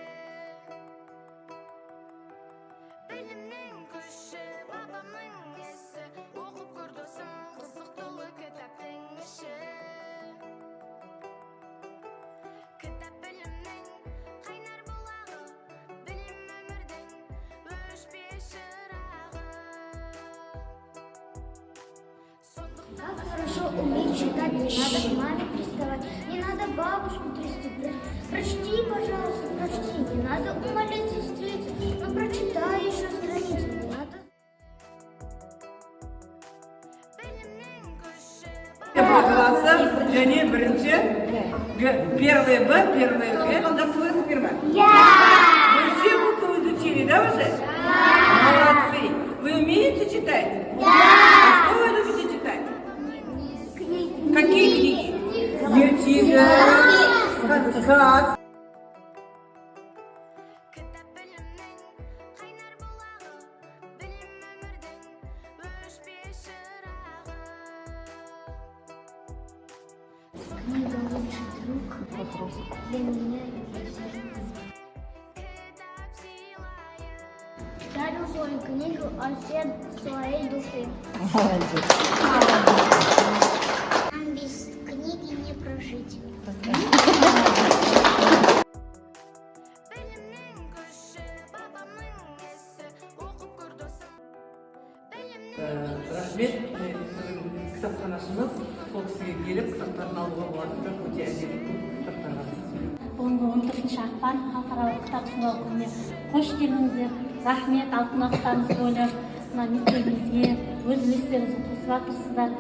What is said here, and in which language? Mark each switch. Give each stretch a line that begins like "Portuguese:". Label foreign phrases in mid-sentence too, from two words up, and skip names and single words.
Uzbek: Bilimning kuchi, babamning esi, o'qib ko'r do'stim, qiziq to'la kitobning ishi. Kitap bilimning qaynar bulog'i, bilim umrning o'chmas chirog'i.
Russian: Как хорошо уметь читать, не надо к маме приставать, не надо бабушку трясти. Прочти, пожалуйста, прочти, не надо умолять сестрицу, но прочитай еще страницу, не надо. Классы,
Kazakh: және бірінші,
Russian: первый Б, первый Г, онда свой сперва. Вы все буквы изучили, да, уже? Молодцы. Вы умеете читать? А что вы любите читать? Какие книги? Ертига, сказ.
Uzbek: Kitap bilimning qaynar bulog'i, bilim umrning o'chmas chirog'i.
Russian: Книга лучший друг для меня и для всех. Kitap силает. Дарю свою книгу от всей своей души. Нам без книги не прожить.
Uzbek: Bilimning kuchi, babamning esi, o'qib ko'r do'stim.
Kazakh: Рахмет, кітапханашымыз сол кісіге келіп кітаптарын алуға болады. Бірақ өте әдемі кітаптар бар. Бүгінгі 14 ақпан халықаралық кітап сыйлау күніне қош келдіңіздер. Рахмет, алтын ақтамыз ойлап, мына мектебімізге өз үлестеріңізді қосып жатырсыздар.